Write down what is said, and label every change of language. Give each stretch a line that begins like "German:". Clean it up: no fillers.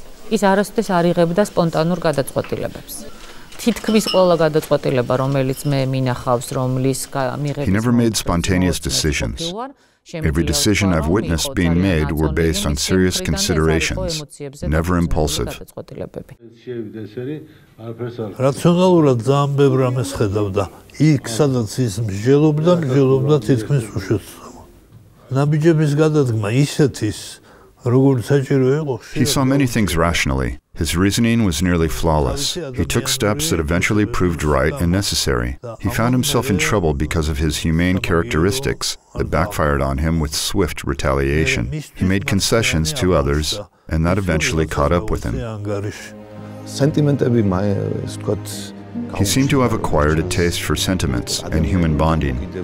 Georgian: ის არასოდეს არ იღებდა სპონტანურ გადაწყვეტილებებს. თითქმის ყველა გადაწყვეტილება, რომელიც მე მინახავს, რომლის მიღების
English: He never made spontaneous decisions. Every decision I've witnessed being made were based on serious considerations, never impulsive.
Georgian: რაციონალურად ძალიან ბევრ რამეს ხედავდა. იქ, სადაც ის მსჯელობდა თითქმის უშეცდავად. ნაბიჯების გადადგმა ისეთის, როგორც საჭირო იყო.
English: He saw many things rationally. His reasoning was nearly flawless. He took steps that eventually proved right and necessary. He found himself in trouble because of his humane characteristics that backfired on him with swift retaliation. He made concessions to others, and that eventually caught up with him.
Georgian: სენტიმენტები ეს ვთქვათ
English: He seemed to have acquired a taste for sentiments and human bonding.